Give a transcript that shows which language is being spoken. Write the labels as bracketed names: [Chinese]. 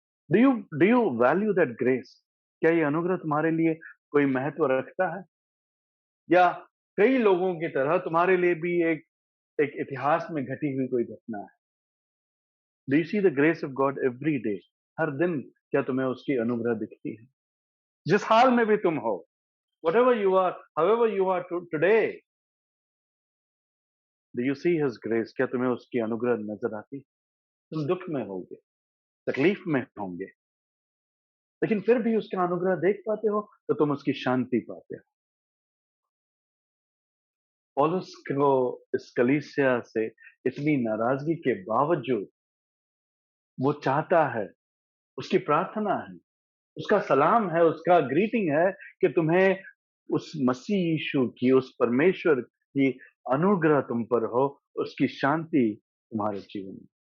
[English] Do you value that grace? [Hindi] क्या ये अनुग्रह तुम्हारे लिए कोई महत्व रखता है, या कई लोगों की तरह तुम्हारे लिए भी एक एक इतिहास में घटी हुई कोई घटना है? [English] Do you see the grace of God every day? [Hindi] हर दिन क्या तुम्हें उसकी अनुग्रह दिखती है, जिस हाल में भी तुम हो? [English] whatever you are however you are today, do you see his grace? [Hindi] क्या तुम्हें उसकी अनुग्रह नजर आती? तुम दुख में होगे, तकलीफ में होंगे, लेकिन फिर भी उसका अनुग्रह देख पाते हो, तो तुम उसकी शांति पाते हो। पौलुस को इस कलीसिया से इतनी नाराजगी के बावजूद वो चाहता है, उसकी प्रार्थना है, उसका सलाम है, उसका ग्रीटिंग है कि तुम्हें उस मसीह यीशु की, उस परमेश्वर की अनुग्रह तुम पर हो, उसकी शांति तुम्हारे जीवन में।